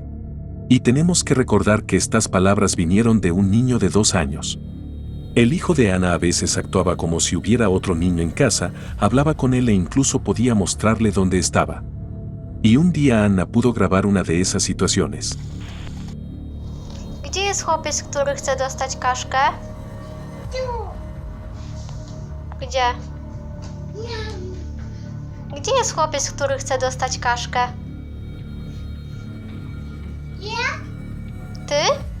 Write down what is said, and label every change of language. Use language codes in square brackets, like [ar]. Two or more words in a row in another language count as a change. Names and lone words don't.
[es] Y tenemos que recordar que estas palabras vinieron de un niño de 2 años. El hijo de Ana a veces actuaba como si hubiera otro niño en casa, hablaba con él e incluso podía mostrarle dónde estaba. Y un día Anna pudo grabar una de esas situaciones. [pl] Gdzie jest chłopiec, który chce dostać kaszkę? Tu. Gdzie? Gdzie jest chłopiec, który chce dostać kaszkę? Ja. Ty?